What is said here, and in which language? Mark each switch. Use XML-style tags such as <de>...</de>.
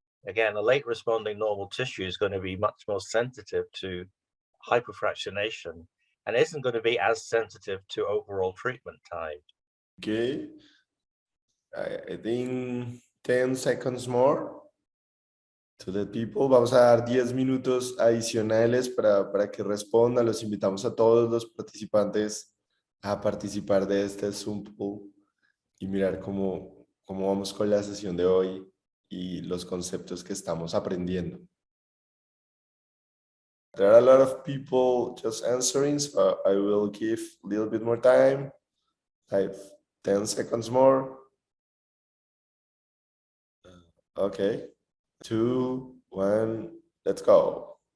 <en>Again, a late responding normal tissue is going to be much more sensitive to hypofractionation and isn't going to be as sensitive to overall treatment time. Okay, I think 10 seconds more to the people.</en> <es>Vamos a dar 10 minutos adicionales para que respondan. Los invitamos a todos los participantes a participar de este Zoom poll y mirar cómo vamos con la sesión de hoy y los conceptos que estamos aprendiendo.</es> <en>There are a lot of people just answering, so I will give a little bit more time, like 10 seconds more. Okay, 2, 1, let's go.</en>